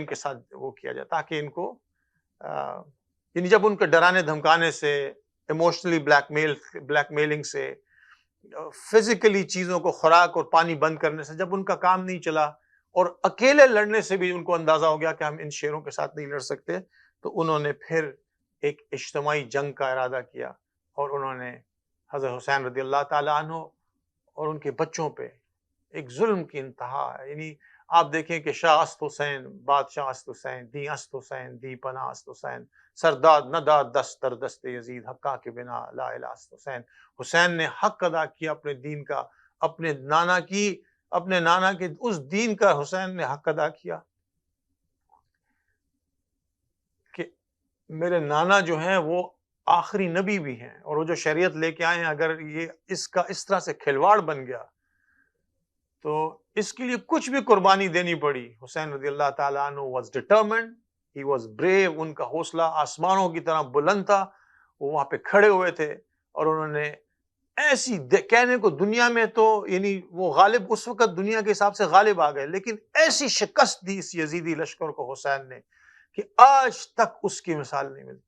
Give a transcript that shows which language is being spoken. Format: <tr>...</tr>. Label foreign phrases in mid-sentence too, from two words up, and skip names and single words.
<ur>کے ساتھ وہ کیا جائے، تاکہ ان کو یعنی جب ان کے ڈرانے دھمکانے سے، ایموشنلی بلیک میلنگ سے، فزیکلی چیزوں کو خوراک اور پانی بند کرنے سے جب ان کا کام نہیں چلا، اور اکیلے لڑنے سے بھی ان کو اندازہ ہو گیا کہ ہم ان شیروں کے ساتھ نہیں لڑ سکتے، تو انہوں نے پھر ایک اجتماعی جنگ کا ارادہ کیا، اور انہوں نے حضرت حسین</ur> <ar>رضی اللہ تعالیٰ عنہ</ar> <ur>اور ان کے بچوں پہ ایک ظلم کی انتہا ہے. یعنی آپ دیکھیں کہ</ur> <fa>شاہ است حسین، بادشاہ است حسین، دی است حسین، دی پناہ است حسین، سرداد نہ داد دست در دست یزید، حقا کے بنا لا الہ است حسین.</fa> <ur>حسین نے حق ادا کیا اپنے دین کا، اپنے نانا کے اس دین کا حسین نے حق ادا کیا کہ میرے نانا جو ہیں وہ آخری نبی بھی ہیں، اور وہ جو شریعت لے کے آئے ہیں، اگر یہ اس طرح سے کھلواڑ بن گیا تو اس کے لیے کچھ بھی قربانی دینی پڑی.</ur> <en>حسین</en> <ar>رضی اللہ تعالیٰ عنہ</ar> <en>was determined, he was brave،</en> <ur>ان کا حوصلہ آسمانوں کی طرح بلند تھا. وہ وہاں پہ کھڑے ہوئے تھے، اور انہوں نے ایسی کہنے کو دنیا میں تو یعنی وہ غالب اس وقت دنیا کے حساب سے غالب آ گئے، لیکن ایسی شکست دی اس یزیدی لشکر کو حسین نے کہ آج تک اس کی مثال نہیں ملتی.</ur>